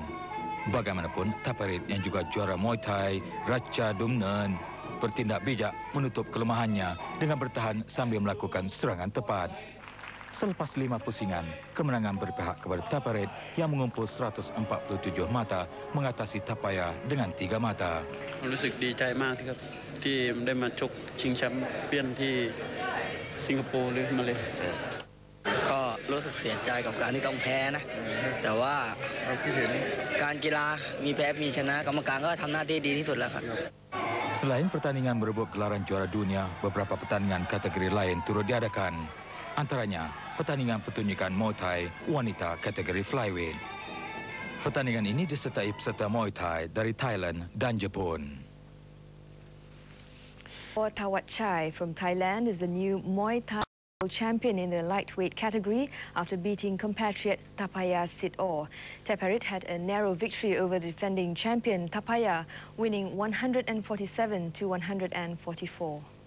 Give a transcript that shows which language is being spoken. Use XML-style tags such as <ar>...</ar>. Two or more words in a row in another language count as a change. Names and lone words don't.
<ms>Bagaimanapun, Teparit yang juga juara Muay Thai, Raj Chadumnan, bertindak bijak menutup kelemahannya dengan bertahan sambil melakukan serangan tepat. Selepas 5 pusingan, kemenangan berpihak kepada Teparit yang mengumpul 147 mata mengatasi Tapaya dengan 3 mata.</ms> <th>รู้สึกดีใจมากครับที่ได้มาชกชิงแชมเปี้ยนที่สิงคโปร์หรือมาเลย์ ก็รู้สึกเสียใจกับการที่ต้องแพ้นะแต่ว่าการกีฬามีแพ้มีชนะกรรมการก็ทำหน้าที่ดีที่สุดแล้วครับ</th> <ms>Selain pertandingan merebut gelaran juara dunia, beberapa pertandingan kategori lain turut diadakan. Antaranya pertandingan pertunjukan Muay Thai wanita kategori flyweight. Pertandingan ini disertai peserta Muay Thai dari Thailand dan Jepun.</ms> <en>Portawat Chai from Thailand is the new Muay Thai world champion in the lightweight category after beating compatriot Tapaya Sitor. Teparit had a narrow victory over the defending champion Tapaya, winning 147 to 144.</en>